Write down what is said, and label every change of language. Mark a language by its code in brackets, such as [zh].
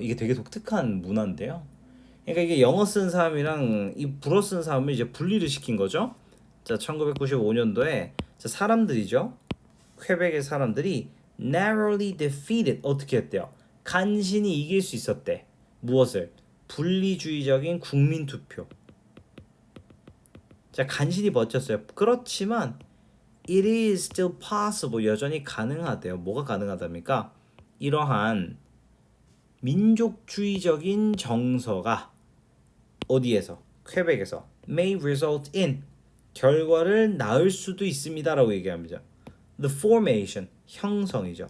[ko] 이게 되게 독특한 문화인데요. 그러니까 이게 영어 쓰는 사람이랑 이 불어 쓰는 사람을 이제 분리를 시킨 거죠. 자, 1995년도에 자, 사람들이죠. 퀘벡의 사람들이 [en] narrowly defeated [ko] 어떻게 했대요? 간신히 이길 수 있었대. 무엇을? 분리주의적인 국민 투표. 자, 간신히 버텼어요. 그렇지만 [en] it is still possible. [ko] 여전히 가능하대요. 뭐가 가능하답니까? 이러한 민족주의적인 정서가 어디에서? 퀘벡에서 [en] may result in [ko] 결과를 낳을 수도 있습니다라고 얘기합니다. [en] The formation [ko] 형성이죠.